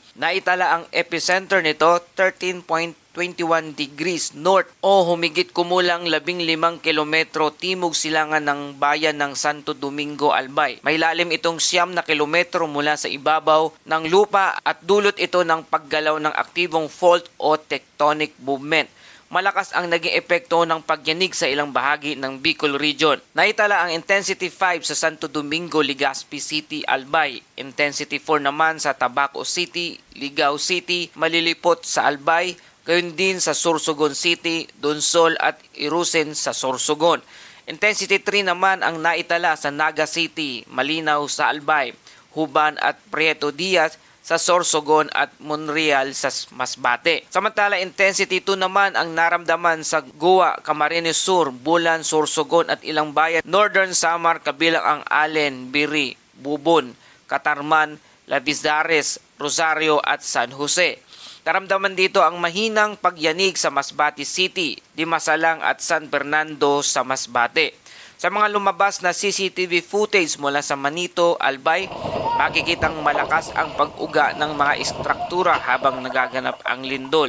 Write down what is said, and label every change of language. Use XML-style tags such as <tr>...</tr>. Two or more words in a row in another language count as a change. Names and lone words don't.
<tl>Naitala ang epicenter nito 13.21</tl> <en>degrees north</en> <tl>o humigit kumulang 15 kilometro timog silangan ng bayan ng Santo Domingo, Albay. May lalim itong 9 na kilometro mula sa ibabaw ng lupa at dulot ito ng paggalaw ng aktibong fault o</tl> <en>tectonic movement.</en> <tl>Malakas ang naging epekto ng pagyanig sa ilang bahagi ng Bicol Region. Naitala ang Intensity 5 sa Santo Domingo, Legazpi City, Albay. Intensity 4 naman sa Tabaco City, Ligao City, Malilipot sa Albay, gayon din sa Sorsogon City, Donsol at Irusen sa Sorsogon. Intensity 3 naman ang naitala sa Naga City, Malinaw sa Albay, Huban at Prieto Diaz sa Sorsogon at Monreal sa Masbate. Samantala, Intensity 2 naman ang naramdaman sa Goa, Camarines Sur, Bulan, Sorsogon at ilang bayan Northern Samar kabilang ang Allen, Biri, Bubon, Catarman, Lavisdares, Rosario at San Jose. Naramdaman dito ang mahinang pagyanig sa Masbate City, Dimasalang at San Fernando sa Masbate. Sa mga lumabas na</tl> <en>CCTV footage</en> <tl>mula sa Manito, Albay, makikitang malakas ang pag-uga ng mga istruktura habang nagaganap ang lindol.</tl>